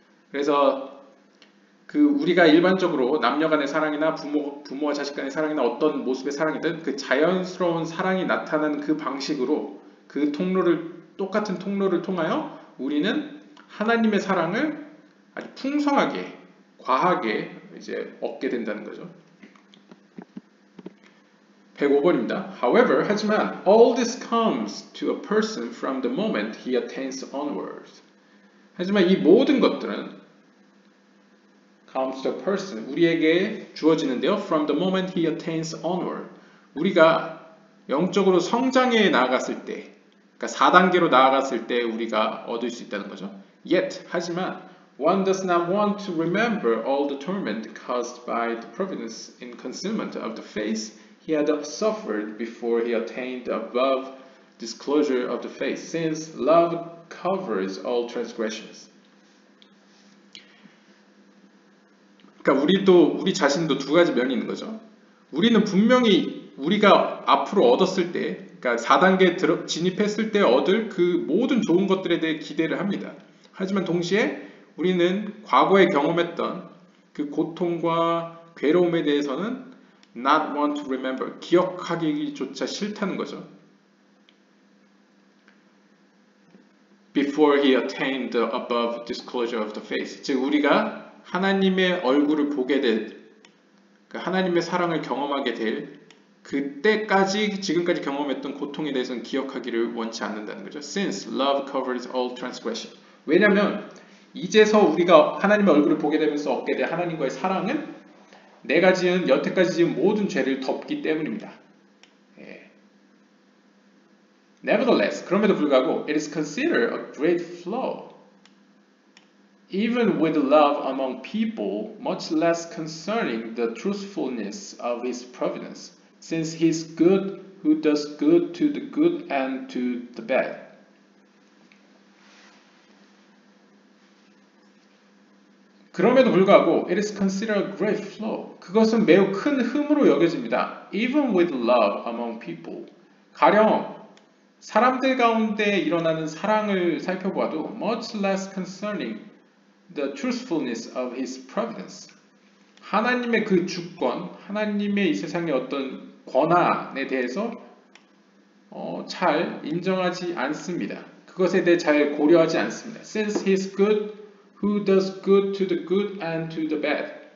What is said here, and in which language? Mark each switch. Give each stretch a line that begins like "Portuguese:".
Korean: 그래서 우리가 일반적으로 남녀 간의 사랑이나 부모와 자식 간의 사랑이나 어떤 모습의 사랑이든 그 자연스러운 사랑이 나타나는 그 방식으로 똑같은 통로를 통하여 우리는 하나님의 사랑을 아주 풍성하게, 과하게 이제 얻게 된다는 거죠. 105번입니다.
English: However,
Korean: 하지만
English: all this comes to a person from the moment he attains onward.
Korean: 하지만 이 모든 것들은
English: comes to a person,
Korean: 우리에게 주어지는데요.
English: From the moment he attains onward.
Korean: 우리가 영적으로 성장해 나아갔을 때, 그러니까 4단계로 나아갔을 때 우리가 얻을 수 있다는 거죠.
English: Yet,
Korean: 하지만
English: one does not want to remember all the torment caused by the providence in concealment of the face he had suffered before he attained above disclosure of the face, since love covers all transgressions.
Korean: 그러니까 우리 자신도 두 가지 면이 있는 거죠. 우리는 분명히 우리가 앞으로 얻었을 때, 그러니까 4단계 진입했을 때 얻을 그 모든 좋은 것들에 대해 기대를 합니다. 하지만 동시에 우리는 과거에 경험했던 그 고통과 괴로움에 대해서는
English: not want to remember,
Korean: 기억하기조차 싫다는 거죠.
English: Before he attained the above disclosure of the face.
Korean: 즉 우리가 하나님의 얼굴을 보게 될, 하나님의 사랑을 경험하게 될 그때까지 지금까지 경험했던 고통에 대해서는 기억하기를 원치 않는다는 거죠.
English: Since love covers all transgression.
Korean: 왜냐하면 이제서 우리가 하나님의 얼굴을 보게 되면서 얻게 될 하나님과의 사랑은 내가 여태까지 지은 모든 죄를 덮기 때문입니다.
English: Nevertheless,
Korean: 그럼에도 불구하고
English: it is considered a great flaw. Even with love among people, much less concerning the truthfulness of his providence, since he is good who does good to the good and to the bad.
Korean: 그럼에도 불구하고
English: it is considered a great flaw.
Korean: 그것은 매우 큰 흠으로 여겨집니다.
English: Even with love among people.
Korean: 가령 사람들 가운데 일어나는 사랑을 살펴보아도
English: much less concerning the truthfulness of his providence.
Korean: 하나님의 그 주권, 하나님의 이 세상의 어떤 권한에 대해서 잘 인정하지 않습니다. 그것에 대해 잘 고려하지 않습니다.
English: Since he is good who does good to the good and to the bad.